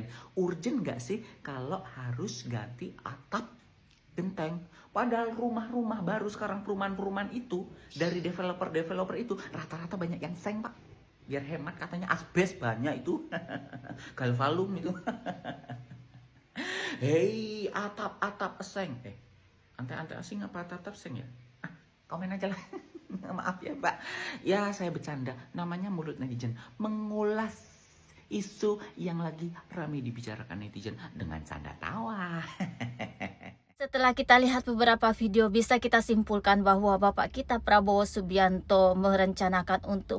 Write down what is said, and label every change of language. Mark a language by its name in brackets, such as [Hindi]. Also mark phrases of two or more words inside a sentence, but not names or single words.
[Indonesian] Urgent gak sih kalau harus ganti atap genteng? Padahal rumah-rumah baru sekarang, perumahan-perumahan itu dari developer-developer itu rata-rata banyak yang seng Pak. Biar hemat katanya, asbes banyak itu. Galvalum itu. Hei, atap-atap seng. Antek-antek asing apa atap seng ya? Komen aja lah. Maaf ya Pak. Ya saya bercanda. Namanya mulut netizen. Mengulas isu yang lagi ramai dibicarakan netizen dengan canda tawa. Setelah kita lihat beberapa video, bisa kita simpulkan bahwa Bapak kita Prabowo Subianto merencanakan untuk